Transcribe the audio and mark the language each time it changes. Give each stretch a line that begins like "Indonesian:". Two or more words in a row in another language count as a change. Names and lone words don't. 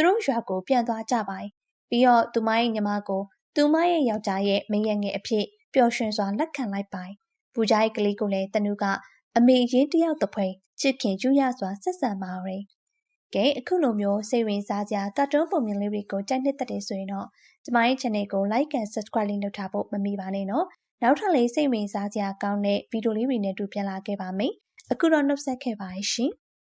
Burmese: တို့ရွာကိုပြန်သွားကြပါ၏။ပြီးတော့သူမရဲ့ညီမကိုသူမရဲ့ယောက်ျားရဲ့မရငယ်အဖြစ်ပျော်ရွှင်စွာလက်ခံလိုက်ပါ၏။ပူကြားရဲ့ကလေးကိုလည်းတနုကအမေရင်းတယောက်တစ်ဖွဲချစ်ခင်ကျူးရစွာဆက်ဆံပါရယ်။ကဲအခုလိုမျိုးစိတ်ဝင်စားစရာကာတွန်းပုံမြင်လေးတွေကိုကြိုက်နှစ်သက်တယ်ဆိုရင်တော့ကျမရဲ့ channel ကို
English: like and subscribe
Burmese: လေးလုပ်ထားဖို့မမေ့ပါနဲ့နော်။နောက်ထပ်လေးစိတ်ဝင်စားစရာကောင်းတဲ့ဗီဒီယိုလေးတွေနဲ့တူပြန်လာခဲ့ပါမယ်။အခုတော့နှုတ်ဆက်ခဲ့ပါရှင်။